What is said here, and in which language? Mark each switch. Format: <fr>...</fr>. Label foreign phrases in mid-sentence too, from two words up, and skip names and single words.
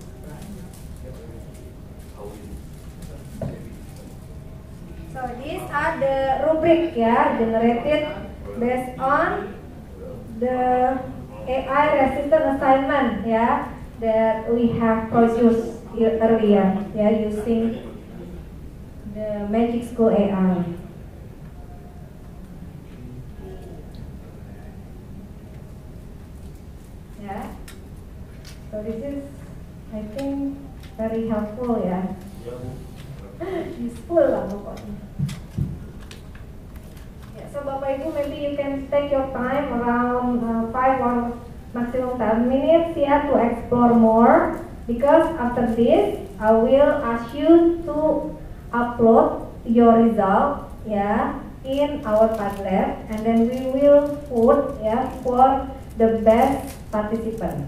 <en>So these are the rubric generated based on the AI resistant assignment that we have produced earlier using the Magic School AI. So this is, I think, very helpful useful</en> <id>lah pokoknya. So Bapak Ibu,</id> <en>maybe you can take your time around 5 or maximum 10 minutes to explore more, because after this I will ask you to upload your result in our Padlet, and then we will vote for the best participant.</en>